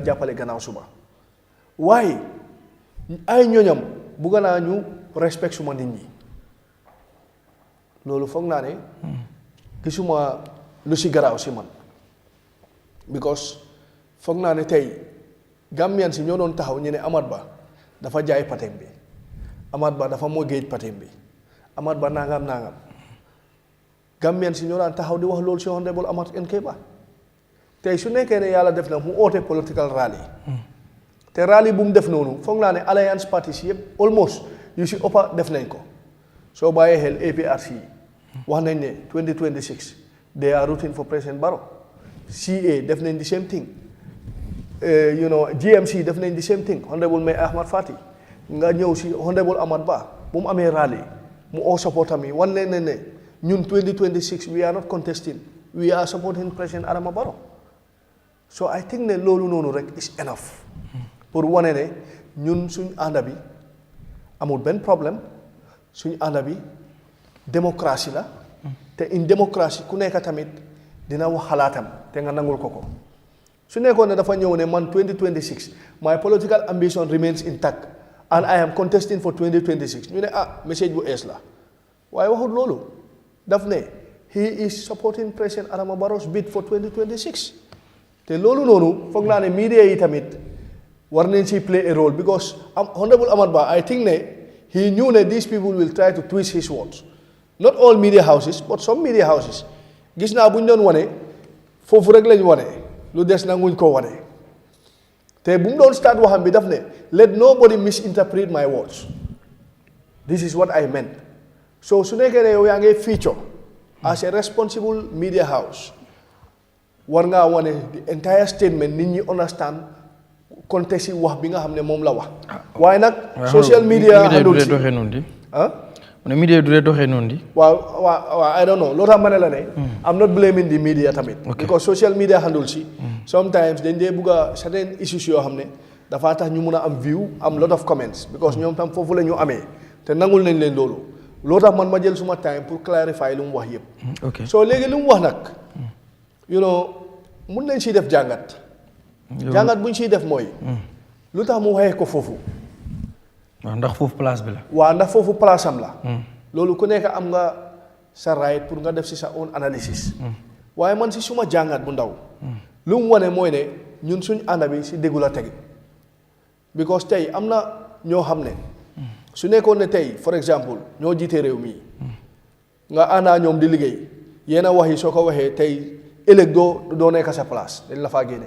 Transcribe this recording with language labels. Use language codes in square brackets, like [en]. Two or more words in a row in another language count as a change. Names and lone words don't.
[wo] jàppale gannaaw suba waaye ay ñoñam bugga naa ñu respect suma nit ñi loolu foog naa ne gisuma lu si garaaw si man because foog naa ne tey Gambian si ñoo doon taxaw ñu ne Amat Bah dafa jaay patem bi Amat Bah dafa moo géej patem bi Amat Bah nangam Gambian si ñoo daan taxaw di wax loolu si honorable Amat NK Bah tey su nekkee ne yàlla def na mu oote [en] political rally [wo] te rally bu mu def noonu foog naa ne [en] alliance parties [wo] yëpp almost yu si ëppa def nañ ko soo bàyyee xel APRC wax nañ ne 2026 [en] they are rooting for President Barrow [wo] CA def nañ [en] the same thing [wo] GMC def nañ [en] the same thing [wo] honorable May Ahmad Fati nga ñëw si honorable Amat Bah bu mu amee rally mu oo supportam yi wan leen ne ñun 2026 [en] we are not contesting we are supporting President Adama Barrow so I think [wo] ne loolu noonu rek [en] is enough [wo] pour wane ne ñun suñ ànda bi amul benn problème suñ ànda bi démocratie la te in démocratie ku nekk tamit dina wax xalaatam te nga nangul ko su nekkoon ne dafa ñëw ne man 2026 [en] my political ambition remains intact and I am contesting for 2026 [wo] ñu ne message bu ees la waaye waxut loolu daf ne [en] he is supporting President Adama Barrow's bid for 2026 [wo] te loolu noonu foog naa ne media yi tamit war nañ si [en] play a role because honorable Amat Bah I think ne he knew ne these people will try to twist his words not all media houses but some media houses [wo] gis naa bu ñu doon wane foofu rek lañ wane lu des na nguñ ko wane te bu mu doon start waxam bi daf ne [en] let nobody misinterpret my words this is what I meant [wo] so su nekkee ne yow yaa ngi [en] feature as a responsible media house [wo] war ngaa wane [en] the entire statement [wo] nit ñi understand contexte yi wax bi nga xam ne moom la wax waaye nag [en] social media handle [wo] si ne media du dee doxee noonu di waaw [en] I don't know [wo] loo tax ma ne la ne [en] I'm not blaming the media [wo] tamit [en] because social media handle [wo] si sometimes dañ dee bugg [en] a certain issues [wo] yoo xam ne dafa tax ñu mun a am view am [en] lot of comments because [wo] ñoom tam foofu la ñu amee te nangul nañ leen loolu loo tax man ma jël suma time pour clarify lu mu wax yëpp. ok so léegi lu mu wax nag [en] you know [wo] mun nañ siy def jàngat. jàngat bu ñu siy def mooy. lu tax mu waxee ko foofu. waaw ndax foofu place bi la. waaw ndax foofu place am la. loolu ku nekk am nga sa right pour nga def si sa [en] own analysis. [wo] waaye man si suma jàngat bu ndaw. lu mu wane mooy ne ñun suñ ànd bi si déggu la tegi. because tey am na ñoo xam ne. su nekkoon ne tey for exemple ñoo jiite réew mi. nga àndaa ñoom di liggéey yenn wax yi soo ko waxee tey ëllëg doo nekk sa place dañ la faa génne.